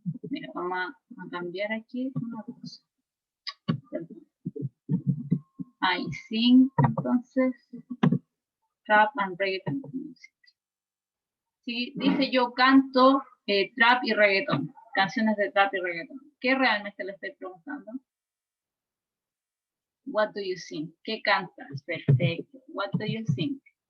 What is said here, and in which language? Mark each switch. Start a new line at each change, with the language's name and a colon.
Spanish: Mira, vamos a cambiar aquí una cosa.
English: I sing, entonces, trap and reggaeton music.
Spanish: Sí, dice yo canto trap y reggaeton, canciones de trap y reggaeton. ¿Qué realmente le estoy preguntando?
English: What do you sing?
Spanish: ¿Qué cantas? Perfecto.
English: What do you sing?